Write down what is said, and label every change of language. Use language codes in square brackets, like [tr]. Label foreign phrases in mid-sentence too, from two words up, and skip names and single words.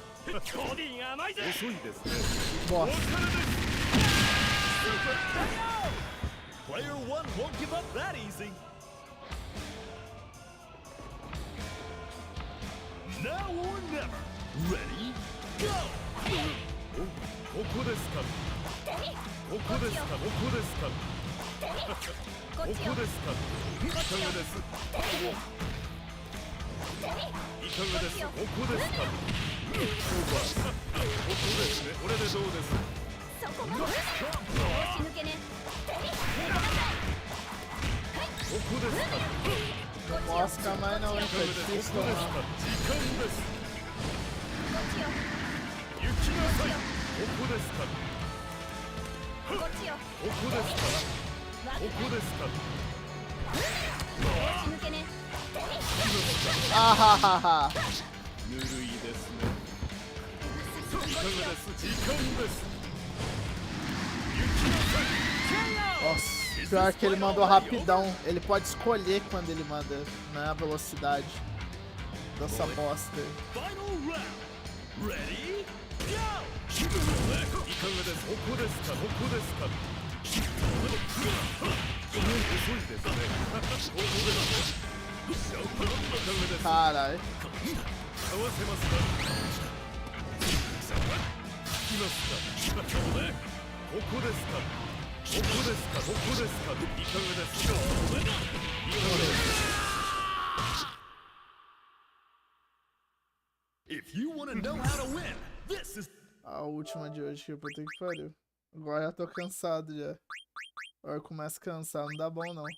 [pt] Bosta. [en] Player 1 won't give up that easy. Now or never. Ready? Go! [ja] ここですか。ここですか。ここですか。ここですか。いかがです。いかがです。ここですか。ここですね。これでどうです。そこまで。ここですか。 [pt] Posso ficar mais não, hein? Tá difícil tomar. [ja] 行きなさい。ここですか。ここですか。ここですか。あははは。ぬるいですね。いかがです。時間です。行きなさい。 [pt] Nossa, pior que ele mandou rapidão. Ele pode escolher quando ele manda, né, a velocidade dessa bosta. [en] Ready? Go! [ja] ここですか。ここですか。遅いですね。 [pt] Caralho. [ja] 合わせますか。来ますか。ここですか。 ここですか。ここですか。いかがですか。いかがですか。 [en] If you want to know how to win, this is [pt] A última de hoje que eu vou ter que pariu. Agora já tô cansado já. Agora eu começo a cansar, não dá bom não.